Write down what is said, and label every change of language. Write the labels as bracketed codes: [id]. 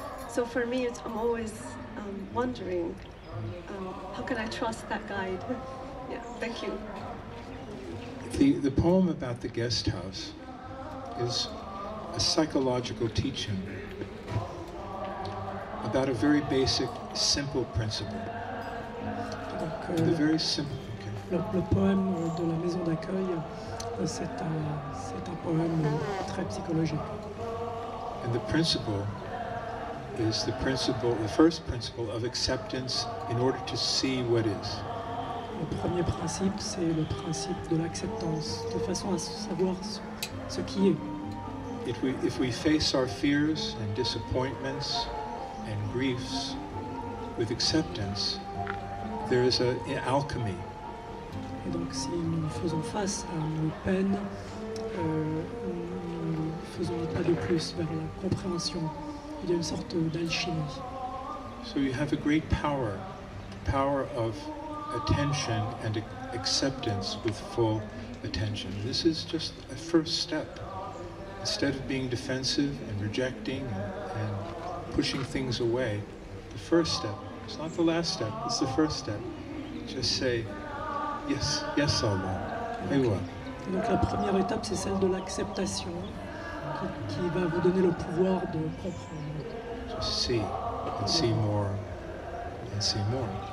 [en] So for me, I'm always wondering, how can I trust that guide? Yeah, thank you. The poem about the guest house is a psychological teaching about a very basic, simple principle. [fr] Donc, [en] The very simple. [fr] le poème de la maison d'accueil, c'est un poème très psychologique. [en] And the principle is the first principle of acceptance in order to see what is. [fr] Le premier principe, c'est le principe de l'acceptance, de façon à savoir ce qui est. [en] If we face our fears and disappointments and griefs with acceptance, there is an alchemy. [fr] Et donc, si nous faisons face à nos peines, nous faisons un pas de plus vers la compréhension. Il y a une sorte d'alchimie. [en] So you have a great power of attention and acceptance with full attention. This is just a first step. Instead of being defensive and rejecting and pushing things away, the first step, it's not the last step, it's the first step. Just say, yes, yes Allah, aywa. [fr] Donc la première étape, c'est celle de l'acceptation, qui va vous donner le pouvoir de comprendre. [en] Just see, and see more, and see more.